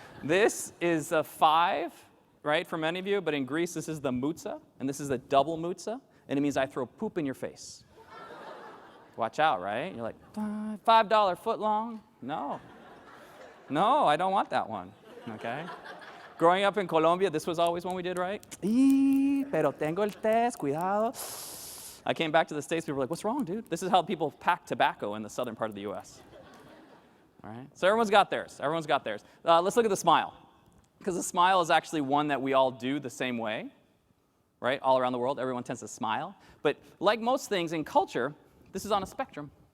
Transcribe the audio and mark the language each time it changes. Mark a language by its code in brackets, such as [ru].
[en] This is a 5, right, for many of you, but in Greece, this is the mutsa, and this is the double mutsa, and it means I throw poop in your face. Watch out, right? You're like, $5 foot long? No. No, I don't want that one, okay? Growing up in Colombia, this was always one we did, right? [es] Pero tengo el test, cuidado. [en] I came back to the States, people were like, "What's wrong, dude?" This is how people pack tobacco in the southern part of the U.S. All right? So everyone's got theirs. Everyone's got theirs. Let's look at the smile. Because the smile is actually one that we all do the same way, right? All around the world, everyone tends to smile. But like most things in culture, this is on a spectrum.